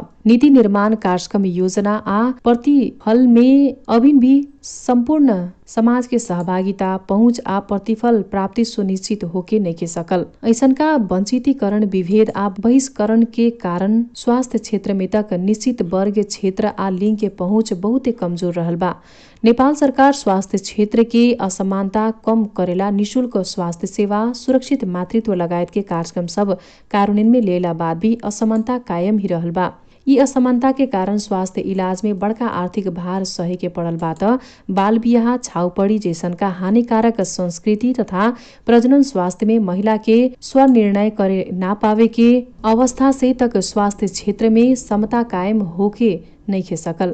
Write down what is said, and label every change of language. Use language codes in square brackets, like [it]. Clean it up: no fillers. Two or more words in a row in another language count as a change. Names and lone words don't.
[bho] नीति निर्माण कार्यक्रम योजना आ प्रतिफल में अभिन भी संपूर्ण समाज के सहभागिता, पहुंच आ प्रतिफल प्राप्ति सुनिश्चित होके नइखे सकल। ऐसनका वंचितीकरण, विभेद आ बहिष्करण के कारण स्वास्थ्य क्षेत्र में तक निश्चित वर्ग, क्षेत्र आ लिंग के पहुंच बहुते कमजोर रहल बा। नेपाल सरकार स्वास्थ्य क्षेत्र के असमानता कम करेला निशुल्क स्वास्थ्य सेवा, सुरक्षित मातृत्व लगायत के कार्यक्रम सब कार्यान्वयन में लेला बाद भी असमानता कायम ही रहल बा। यी असमानता के कारण स्वास्थ्य इलाज में बड़का आर्थिक भार सहे के पड़ल बा त बाल बियाह, छाउपड़ी जैसनका हानिकारक संस्कृति तथा प्रजनन स्वास्थ्य में महिला के स्वनिर्णय करे ना पावे के अवस्था से तक स्वास्थ्य क्षेत्र में समता कायम होके नइखे सकल।